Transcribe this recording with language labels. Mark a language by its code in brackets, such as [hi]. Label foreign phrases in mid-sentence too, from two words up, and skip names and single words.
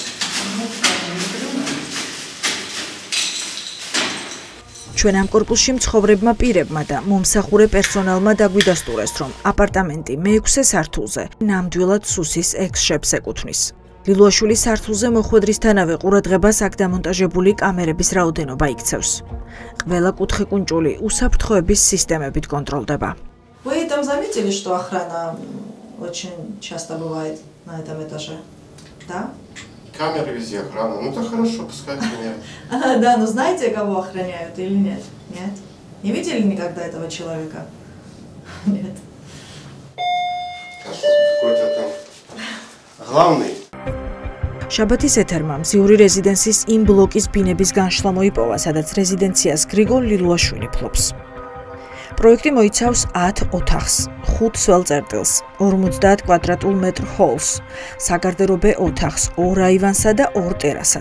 [ka] ჩვენ ამ კორპუსში მცხოვრებმა პირებმა და მომსახურე პერსონალმა დაგვიდასტურეს, რომ აპარტამენტი მე-6 სართულზე ნამდვილად სუსის ექს-შეფს ეკუთვნის. ლილუაშვილის სართულზე მოხვედრისთანავე ყურადღებას აქ დამონტაჟებული კამერების რაოდენობა იქცევს. ყველა კუთხე-კუნჭული უსაფრთხოების системებით контролდება. [ru] Вы там заметили, что охрана очень часто бывает на этом этаже? Да? Камеры везде охрана. Ну так хорошо, пускай охраняют. Да, но знаете, кого охраняют или нет? Нет? Не видели никогда этого человека? Нет. Какой-то там главный. [ka] შაბათის ეთერმა მზიური რეზიდენციის იმ ბლოკის ბინების განშლა მოიპოვა, სადაც რეზიდენციას გრიგოლ ლილუაშვილი ფლობს. პროექტი მოიცავს 10 ოთახს, 5 სველ წერტილს, 50 კვადრატულ მეტრ ჰოლს, საგარდერობე ოთახს, 2 აივანსა და 2 ტერასას.